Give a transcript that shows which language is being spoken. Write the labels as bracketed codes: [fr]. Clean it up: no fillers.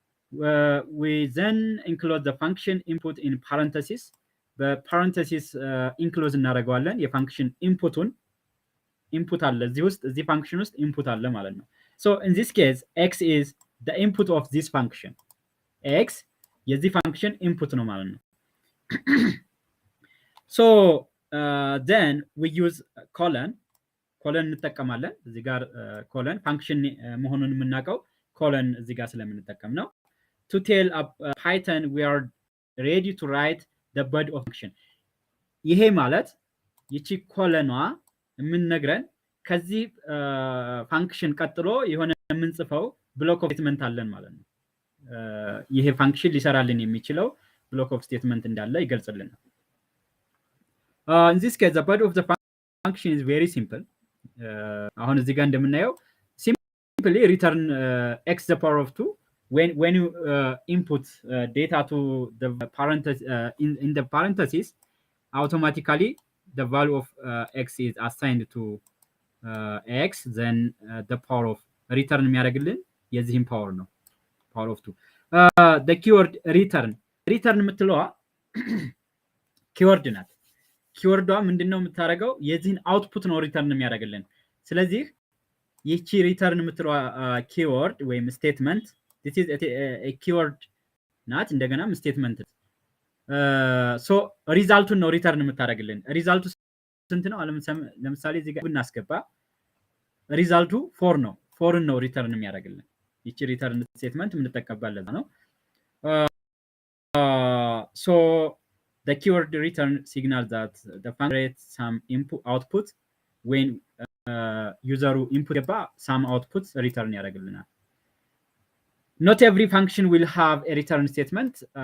[en] We then include the function input in parentheses. [am] በፓረንተሲስ ኢንክሎዝ እናደርገዋለን የፋንክሽን ኢንፑቱን። ኢንፑት አለ እዚህ ውስጥ እዚህ ፋንክሽን ውስጥ ኢንፑት አለ ማለት ነው። [en] so in this case x is the input of this function. [am] x የዚህ ፋንክሽን ኢንፑት ነው ማለት ነው። so then we use colon እንጠቀማለን። እዚህ ጋር colon ፋንክሽን መሆኑን የምናውቀው colon እዚህ ጋር ስለምንጠቀም ነው። [en] to tell Python we are ready to write the body of function. [am] ይሄ ማለት ይቺ ኮለኗ የምንነግረን ከዚህ ፋንክሽን ቀጥሎ የሆነ የምንጽፈው ብሎክ ኦፍ ስቴትመንት አለን ማለት ነው። ይሄ ፋንክሽን ሊሰራልን የሚችለው ብሎክ ኦፍ ስቴትመንት እንዳለ ይገልጽልናል። [en] in this case the body of the function is very simple. [am] አሁን እዚህ ጋር እንደምናየው [en] simply return x the power of 2 when you input data to the parenthesis in the parentheses, automatically the value of x is assigned to x, then the power of return [am] የሚያደርግልን የዚህም ፓወር ነው [en] power of 2. the keyword return [am] የምትለዋ ኪወርድ ናት። ኪወርዷ ምንድነው የምታደርገው? የዚህን አውትፑት ነው ሪተርን የሚያደርግልን። ስለዚህ ይቺ ሪተርን የምትለዋ ኪወርድ ወይም ስቴትመንት [en] this is a keyword [am] ናት። እንደገናም ስቴትመንት so ሪዛልቱን ነው ሪተርን የምታደርግልን። ሪዛልቱ ስንት ነው? ለምሳሌ እዚህ ጋር ብናስገባ ሪዛልቱ 4 ነው። 4 ነው ሪተርን የሚያደርግልን። ይቺ ሪተርን ስቴትመንት የምንጠቀምበት ነው። [en] so the keyword return signals that the function creates some input output when user input ገባ some output return ያደርግልናል። not every function will have a return statement.